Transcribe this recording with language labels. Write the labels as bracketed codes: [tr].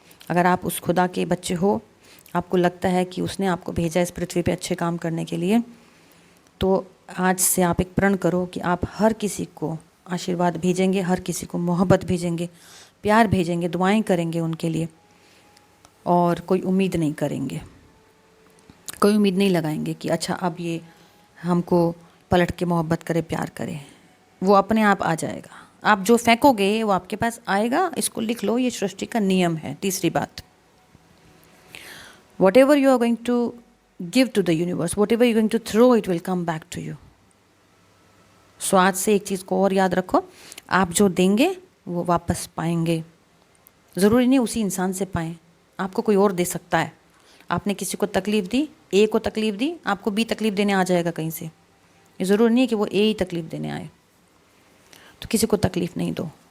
[hi] अगर आप उस खुदा के बच्चे हो, आपको लगता है कि उसने आपको भेजा इस पृथ्वी पे अच्छे काम करने के लिए, तो आज से आप एक प्रण करो कि आप हर किसी को आशीर्वाद भेजेंगे, हर किसी को मोहब्बत भेजेंगे, प्यार भेजेंगे, दुआएं करेंगे उनके लिए, और कोई उम्मीद नहीं करेंगे, कोई उम्मीद नहीं लगाएंगे कि अच्छा अब ये हमको पलट के मोहब्बत करे, प्यार करे। वो अपने आप आ जाएगा। आप जो फेंकोगे वो आपके पास आएगा। इसको लिख लो, ये सृष्टि का नियम है। तीसरी बात, [en] whatever you are going to give to the universe, whatever you are going to throw, it will come back to you. [hi] So आज से एक चीज़ को और याद रखो, आप जो देंगे वो वापस पाएंगे। ज़रूरी नहीं उसी इंसान से पाएं, आपको कोई और दे सकता है। आपने किसी को तकलीफ़ दी, ए को तकलीफ़ दी, आपको बी तकलीफ़ देने आ जाएगा कहीं से। ये ज़रूरी नहीं है कि वो ए ही तकलीफ़ देने आए। तो किसी को तकलीफ़ नहीं दो।